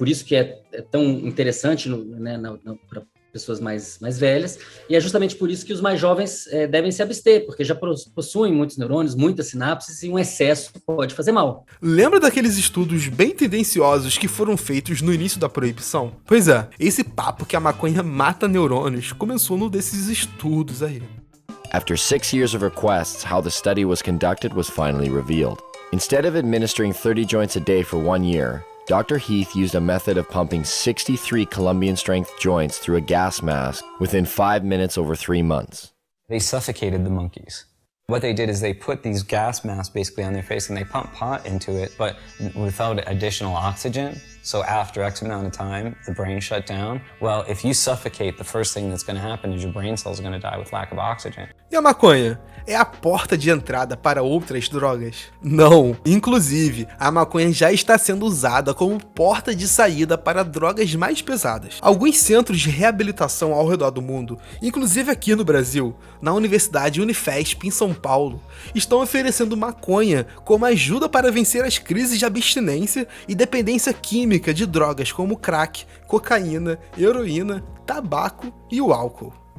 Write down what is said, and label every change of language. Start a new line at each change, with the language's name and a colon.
Portuguese: Por isso que é tão interessante para pessoas mais velhas, e é justamente por isso que os mais jovens devem se abster, porque já possuem muitos neurônios, muitas sinapses, e um excesso pode fazer mal. Lembra daqueles estudos bem tendenciosos que foram feitos no início da proibição? Pois é, esse papo que a maconha mata neurônios começou num desses estudos aí.
English: After 6 years of requests, how the study was conducted was finally revealed. Instead of administering 30 joints a day for 1 year, Dr. Heath used a method of pumping 63 Colombian-strength joints through a gas mask within 5 minutes over 3 months. They suffocated the monkeys. What they did is they put these gas masks basically on their face and they pumped pot into it, but without additional oxygen. So after X amount of time, the brain shut down. Well, if you suffocate, the first thing that's going to happen is your brain cells are going to die with lack of oxygen.
Portuguese: E a maconha? É a porta de entrada para outras drogas? Não. Inclusive, a maconha já está sendo usada como porta de saída para drogas mais pesadas. Alguns centros de reabilitação ao redor do mundo, inclusive aqui no Brasil, na Universidade Unifesp em São Paulo, estão oferecendo maconha como ajuda para vencer as crises de abstinência e dependência química de drogas como crack, cocaína, heroína, tabaco e o álcool.